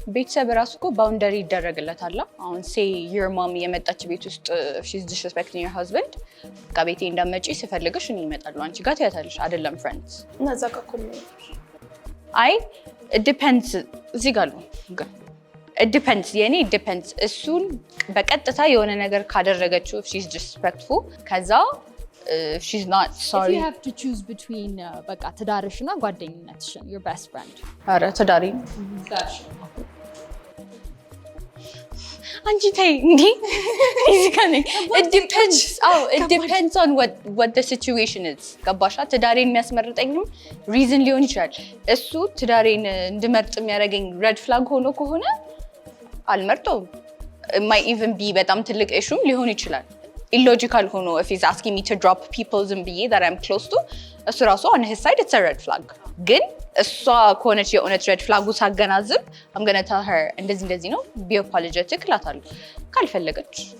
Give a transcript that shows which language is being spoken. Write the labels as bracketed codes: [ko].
[am] ቤተሰብ ራሱ እኮ ባውንደሪ ይደረግለታል። አሁን [en] say your mom [am] የመጣች ቤት ውስጥ [en] she's disrespecting your husband [am] በቃ ቤቴ እንዳትመጪ ስፈልግሽ እኔ እመጣለሁ አንቺ ጋር ትያታለሽ አይደለም friends። እና እዛ ጋር እኮ አይ [en] it depends [am] እዚህ ጋር ነው ግን it depends የኔ it depends እሱን በቀጥታ የሆነ ነገር ካደረገችው [en] if she's disrespectful [am] ከዛ [en] she's not sorry. If you have to choose between [am] በቃ ትዳርሽና ጓደኝነትሽን [en] your best friend [am] ኧረ ትዳሪ አንቺ ተይ እንዴ እዚህ ጋር ነኝ። [en] it depends on what the situation is [am] ገባሻ? ትዳሬን የሚያስመርጠኝም ሪዝን ሊሆን ይችላል። እሱ ትዳሬን እንድመርጥ የሚያደርገኝ ሬድ ፍላግ ሆኖ ከሆነ አልመርጠውም። [en] might even be [am] በጣም ትልቅ ኢሹም ሊሆን ይችላል። illogical ሆኖ [en] if he's asking me to drop people [am] ዝም ብዬ [en] that I'm close to [am] እሱ ራሱ [en] on his side it's a red flag። [am] ግን እሷ ከሆነች የእውነት ሬድ ፍላጉ ሳገናዝብ [en] I'm gonna tell her [am] እንደዚህ ነው [en] be apologetic [am] እላታለሁ። ካልፈለገች